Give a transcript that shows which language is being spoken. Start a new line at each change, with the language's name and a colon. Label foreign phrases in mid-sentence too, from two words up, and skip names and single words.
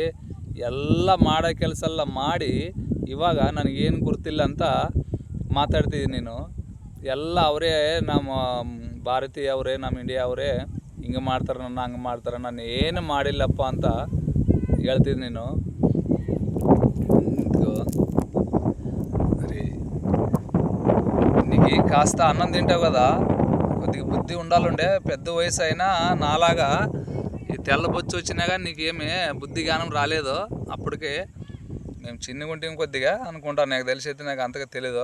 Kannada: ಎಲ್ಲ ಮಾಡೋ ಕೆಲಸ ಎಲ್ಲ ಮಾಡಿ ಇವಾಗ ನನಗೇನು ಗುರ್ತಿಲ್ಲ ಅಂತ ಮಾತಾಡ್ತಿದ್ದೀನಿ ನೀನು. ಎಲ್ಲ ಅವರೇ, ನಮ್ಮ ಭಾರತೀಯ ಅವರೇ, ನಮ್ಮ ಇಂಡಿಯಾ ಅವರೇ ಹಿಂಗೆ ಮಾಡ್ತಾರೆ, ನನ್ನ ಹಂಗೆ ಮಾಡ್ತಾರೆ, ನಾನು ಏನು ಮಾಡಿಲ್ಲಪ್ಪ ಅಂತ ಹೇಳ್ತಿದ್ದೀನಿ ನೀನು.
Telugu: అరే నీకు కాస్త అన్నం తింటావు కదా, కొద్దిగా బుద్ధి ఉండాలండే. పెద్ద వయసు అయినా నాలాగా ఈ తెల్లబొచ్చు వచ్చినా కానీ నీకేమీ బుద్ధి జ్ఞానం రాలేదు. అప్పటికే మేము చిన్నగా ఉంటాం కొద్దిగా అనుకుంటాను, నాకు తెలిసి అయితే నాకు అంతగా తెలీదు.